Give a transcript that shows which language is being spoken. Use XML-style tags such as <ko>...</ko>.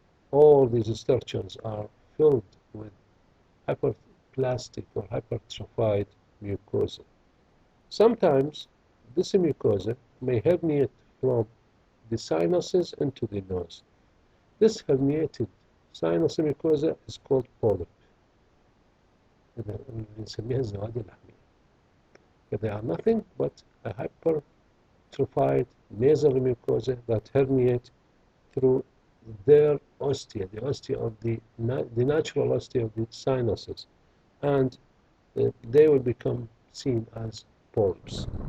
<en>All these structures are filled with hyperplastic or hypertrophied mucosa. Sometimes this mucosa may herniate from the sinuses into the nose. This herniated sinus mucosa is called polyp.</en> <ar>بنسميها الزواد اللحمية.</ar> <en>They are nothing but a hypertrophied nasal mucosa that herniate through their ostia, the ostia of the natural ostia of the sinuses, and they will become seen as polyps.</en>